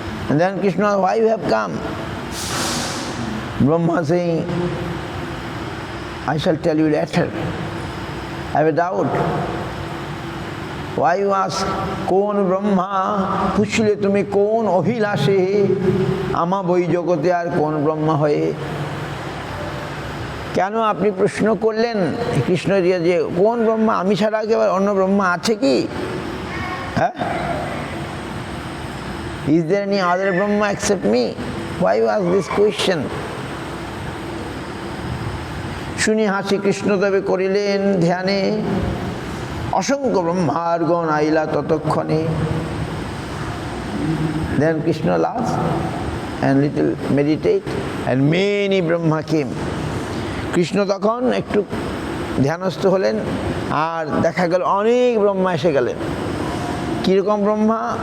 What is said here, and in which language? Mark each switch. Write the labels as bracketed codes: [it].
[en] And then Krishna, why you have come? Brahma saying, I shall tell you later. I have a doubt. Why you ask, [bn] কোন ব্রহ্মা? পুছলে তুমি কোন অভিলাষে আমা বই জগতে আর কোন ব্রহ্মা হয়ে? কেন আপনি প্রশ্ন করলেন কৃষ্ণ যে কোন ব্রহ্মা? আমি ছাড়া কি আবার অন্য ব্রহ্মা আছে কি? হ্যাঁ? [en] Is there any other Brahma except me? Why you ask this question? [bn] শুনি হাসি কৃষ্ণ তবে করিলেন ধ্যানে, অসংখ্য ব্রহ্মার গণ আইলা ততক্ষণে। [en] Then Krishna laughs and little meditate and many Brahma came. [bn] Krishna তখন একটু ধ্যানস্থ হলেন আর দেখা গেল অনেক ব্রহ্মা এসে গেলেন। কীরকম ব্রহ্মা?